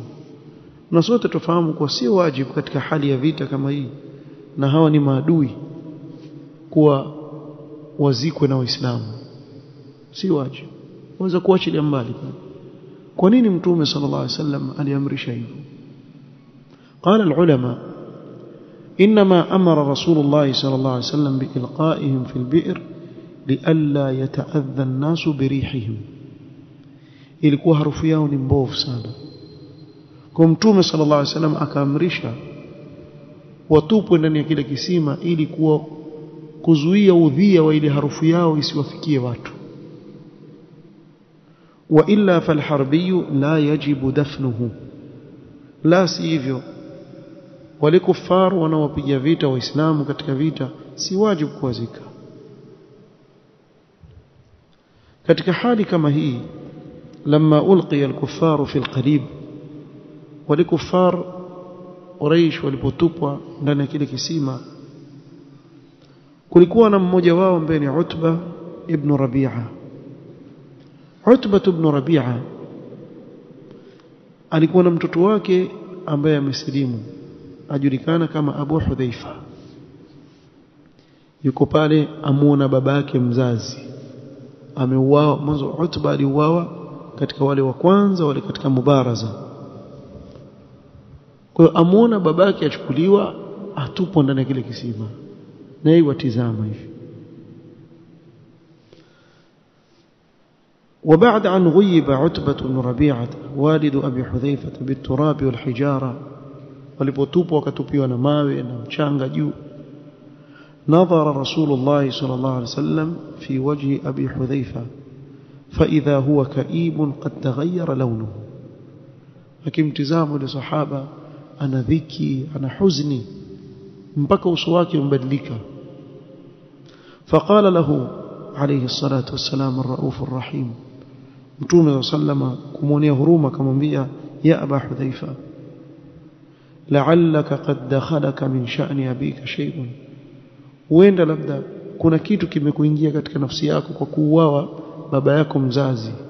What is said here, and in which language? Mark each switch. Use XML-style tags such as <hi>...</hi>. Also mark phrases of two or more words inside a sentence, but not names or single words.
<sw>Na sote tufahamu kwa si wajibu katika hali ya vita kama hii, na hawa ni maadui, kuwa wazikwe na Waislamu. Si wajibu, waweza kuachilia mbali. Kwa nini Mtume</sw> <ar>صلى الله عليه وسلم</ar> <sw>aliamrisha hivyo?</sw> <ar>قال العلماء إنما أمر رسول الله صلى الله عليه وسلم بإلقائهم في البئر لئلا يتأذى الناس بريحهم.</ar> <sw>ilikuwa harufu yao ni mbovu sana. Kwa Mtume</sw> <ar>صلى الله عليه وسلم</ar> <sw>akaamrisha watupwe ndani ya kile kisima ili kuzuia udhia wa ile harufu yao isiwafikie watu.</sw> <ar>وإلا فالحربي لا يجب دفنه,</ar> <sw>la si hivyo wale kufaru wanaopiga vita waislamu katika vita si wajibu kuwazika. Katika hali kama hii,</sw> <ar>لما ألقي الكفار في القليب,</ar> <sw>wale kufar Quraysh walipotupwa ndani ya kile kisima, kulikuwa na mmoja wao ambaye ni Utbah ibn Rabi'a. Utbah ibn Rabi'a alikuwa na mtoto wake ambaye amesilimu, ajulikana kama Abu Hudhaifa. yuko pale amuona babake mzazi ameuawa. Mwanzo Utba aliuawa katika wale wa kwanza wale katika mubaraza. Kwa hiyo amuona babake achukuliwa atupwa ndani ya kile kisima, na yeye watizama hivi.</sw> <ar>وبعد أن غيب عتبة بن ربيعة والد أبي حذيفة بالتراب والحجارة</ar> <sw>walipotupwa wakatupiwa na mawe na mchanga juu.</sw> <ar>نظر رسول الله صلى الله عليه وسلم في وجه أبي حذيفة فإذا هو كئيب قد تغير لونه.</ar> <sw>akimtizama sahaba ana dhiki ana huzuni mpaka uso wake umbadilika.</sw> <ar>فقال له عليه الصلاة والسلام الرؤوف الرحيم</ar> <sw>Mtume sallama kumwonea huruma akamwambia,</sw> <ar>يا أبا حذيفة لعلك قد دخلك من شأن أبيك شيء,</ar> <sw>huenda labda kuna kitu kimekuingia katika nafsi yako kwa kuuawa baba yako mzazi.</sw>